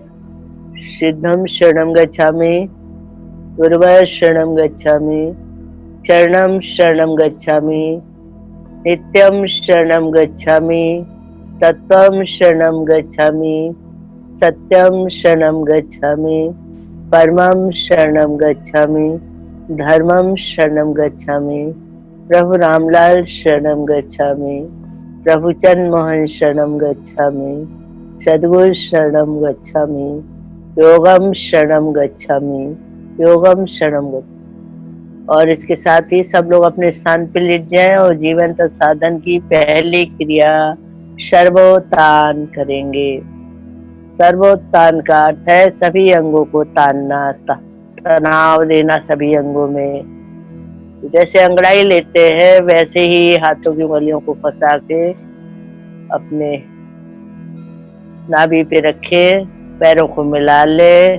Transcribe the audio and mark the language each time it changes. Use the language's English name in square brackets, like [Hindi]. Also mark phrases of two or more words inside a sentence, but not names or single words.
[Sanskrit] सिद्धम शरणम गच्छामि, गुरुवर शरणम गच्छामि, चरणम शरणम गच्छामि, नित्यम शरणम गच्छामि, तत्वम शरणम गच्छामि, सत्यम शरणम गच्छामि, परमम शरणम गच्छामि, धर्मम शरणम गच्छामि, प्रभु रामलाल शरणम गच्छामि, प्रभु चंद मोहन शरणम गच्छामि, सद्गुरु शरणम गच्छामि, योगम शरणम गच्छामि, योगम शरणम गच्छामि। [Hindi] और इसके साथ ही सब लोग अपने स्थान पर लेट जाएं और जीवन तक साधन की पहली क्रिया सर्वोत्थान करेंगे। सर्वोत्थान का अर्थ है सभी अंगों को तानना, तनाव देना सभी अंगों में। जैसे अंगड़ाई लेते हैं वैसे ही हाथों की उंगलियों को फंसा के अपने नाभि पे रखे, पैरों को मिला ले।